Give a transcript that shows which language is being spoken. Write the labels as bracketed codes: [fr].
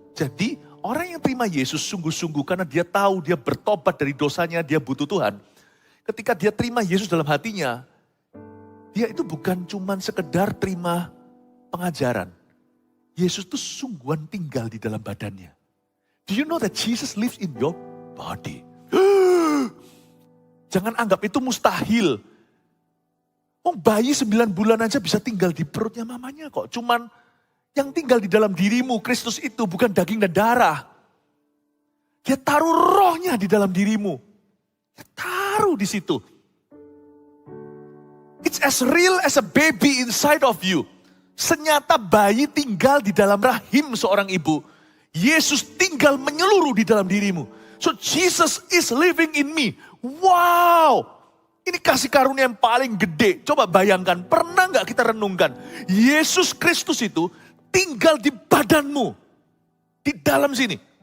[id] Jadi orang yang terima Yesus sungguh-sungguh karena dia tahu dia bertobat dari dosanya, dia butuh Tuhan. Ketika dia terima Yesus dalam hatinya, dia itu bukan cuman sekedar terima pengajaran. Yesus itu sungguhan tinggal di dalam badannya. [en] Do you know that Jesus lives in your body? [id] Jangan anggap itu mustahil. Bayi 9 bulan aja bisa tinggal di perutnya mamanya kok. Cuman yang tinggal di dalam dirimu, Kristus itu bukan daging dan darah. Dia taruh rohnya di dalam dirimu. Dia taruh di situ. [en] It's as real as a baby inside of you. [id] Senyata bayi tinggal di dalam rahim seorang ibu. Yesus tinggal menyeluruh di dalam dirimu. [en] So Jesus is living in me. Wow. [id] Ini kasih karunia yang paling gede. Coba bayangkan, pernah gak kita renungkan. Yesus Kristus itu tinggal di badanmu. Di dalam sini.